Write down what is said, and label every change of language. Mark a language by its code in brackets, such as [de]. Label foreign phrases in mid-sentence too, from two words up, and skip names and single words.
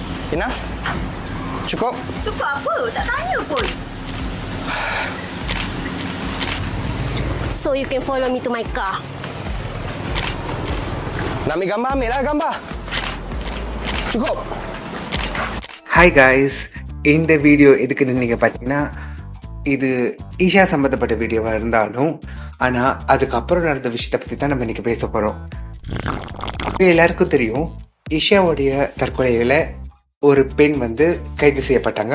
[en] Enough? [ms] Cukup? Cukup apa? Tak tanya pun. [en] So you can follow me to my car. [ms] Nak ambil gambar, ambil lah gambar. Cukup? [en] Hi guys, [ta] இந்த வீடியோ எதுக்குன்னு நீங்கள் பார்த்தீங்கன்னா, இது ஈஷா சம்மந்தப்பட்ட வீடியோவாக இருந்தாலும் ஆனால் அதுக்கப்புறம் நடந்த விஷயத்தை பற்றி தான் நம்ம இன்றைக்கி பேச போகிறோம். எல்லாருக்கும் தெரியும், ஈஷாவுடைய தற்கொலையில் ஒரு பெண் வந்து கைது செய்யப்பட்டாங்க.